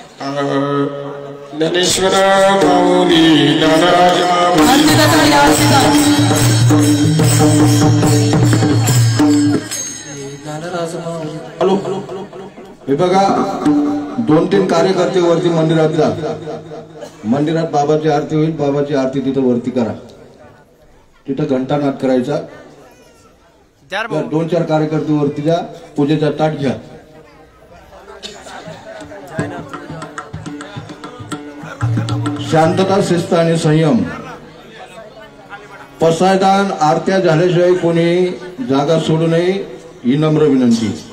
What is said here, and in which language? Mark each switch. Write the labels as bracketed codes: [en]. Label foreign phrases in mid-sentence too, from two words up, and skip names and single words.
[mr] ननेश्वर मौली नारायण आरती तक काट आरती तक हॅलो हे बघा 2-3 कार्यकर्ते वरती मंदिरात जा मंदिरात बाबाची आरती होईल बाबाची आरती तिथं वरती करा तिथं घंटानाद करायचा 2-4 कार्यकर्ते वरती जा पूजेचा ताट घ्या शांतता शिस्त आणि संयम पसायदान आरत्या झाल्याशिवाय कोणी जागा सोडू नये ही नम्र विनंती